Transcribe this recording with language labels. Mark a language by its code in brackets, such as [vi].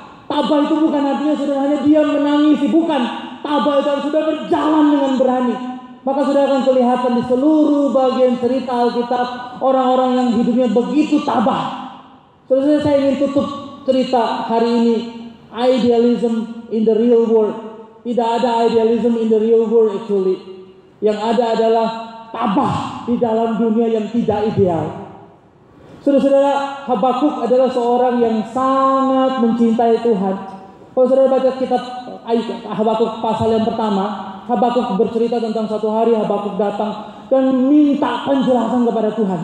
[id] Tabah itu bukan artinya saudara hanya diam menangisi, bukan. Tabah itu harus sudah berjalan dengan berani. Maka sudah akan kelihatan di seluruh bagian cerita Alkitab orang-orang yang hidupnya begitu tabah. Saudara, saya ingin tutup cerita hari ini. [en] Idealism in the real world. [id] Tidak ada [en] idealism in the real world actually. [id] Yang ada adalah tabah di dalam dunia yang tidak ideal. Saudara-saudara, Habakuk adalah seorang yang sangat mencintai Tuhan. Kalau saudara baca kitab Habakuk pasal yang pertama, Habakuk bercerita tentang satu hari Habakuk datang dan minta penjelasan kepada Tuhan.